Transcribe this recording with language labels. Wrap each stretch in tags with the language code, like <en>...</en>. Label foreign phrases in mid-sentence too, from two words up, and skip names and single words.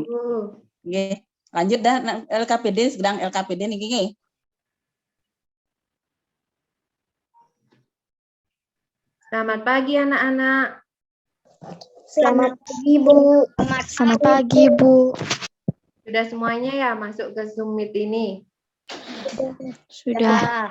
<ban>nggih. Lanjut dah LKPD, sedang LKPD niki nggih.</ban> <id>Selamat pagi anak-anak. Selamat pagi, Bu. Selamat pagi, Bu. Sudah semuanya ya masuk ke Zoom Meet ini? Sudah.</id>